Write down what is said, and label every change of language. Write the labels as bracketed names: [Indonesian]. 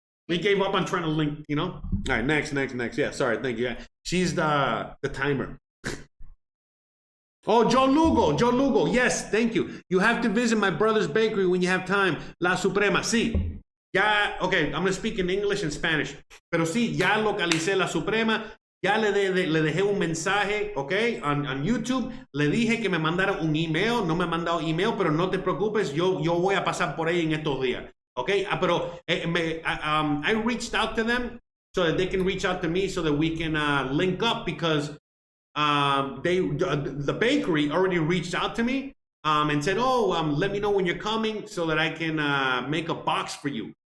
[English] We gave up on trying to link, you know? All right, next. Yeah, sorry, thank you. She's the timer. Oh, Joe Lugo, yes, thank you. You have to visit my brother's bakery when you have time. La Suprema, sí. Ya, okay, I'm going to speak in English and Spanish. [Spanish] Pero sí, ya localicé La Suprema. Ya le dejé un mensaje, okay, on YouTube. Le dije que me mandara un email. No me ha mandado email, pero no te preocupes. Yo voy a pasar por ahí en estos días. [English] Okay, pero I reached out to them so that they can reach out to me so that we can link up, because the bakery already reached out to me and said, oh, let me know when you're coming so that I can make a box for you.